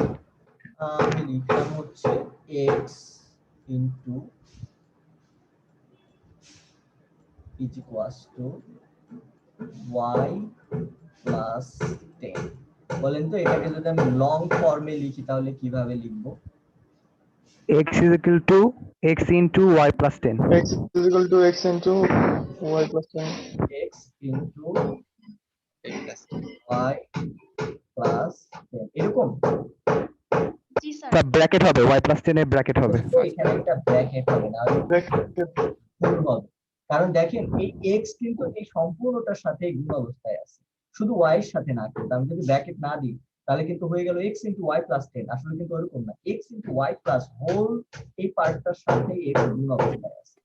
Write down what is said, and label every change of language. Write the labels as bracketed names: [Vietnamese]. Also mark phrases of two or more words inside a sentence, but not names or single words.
[Bangla] আমি লিখলাম হচ্ছে x = y প্লাস 10। বলেন তো এটাকে যদি আমি লং ফর্মে লিখি তাহলে কিভাবে লিখবো? [English] x = x into y plus 10. x = x into y plus 10. x into plus y plus 10 এরকম। [Bangla] জি স্যার। তা ব্র্যাকেট হবে [English] y plus 10 [Bangla] এর ব্র্যাকেট হবে। তো এখানে একটা ব্র্যাকেট হবে না, ফুল হবে, কারণ দেখেন এই x কিন্তু এই সম্পূর্ণটার সাথে গুণ অবস্থায় আছে, শুধু y এর সাথে না। কিন্তু আমি যদি ব্র্যাকেট না দিই তাহলে কিন্তু হয়ে গেল [English] x into y plus 10, [Bangla] আসলে কিন্তু এরকম না, [English] x into y plus [Bangla] হোল এই পার্টটার সাথে x গুণ অবস্থায় আছে।